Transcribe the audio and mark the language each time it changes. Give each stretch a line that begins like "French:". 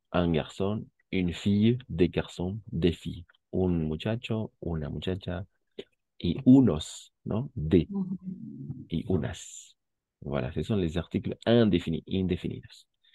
French: Un garçon, une fille, des garçons, des filles.
Spanish: Un muchacho, una muchacha y unos, ¿no? De y unas.
French: Voilà, ce sont les articles indéfinis, indéfinidos.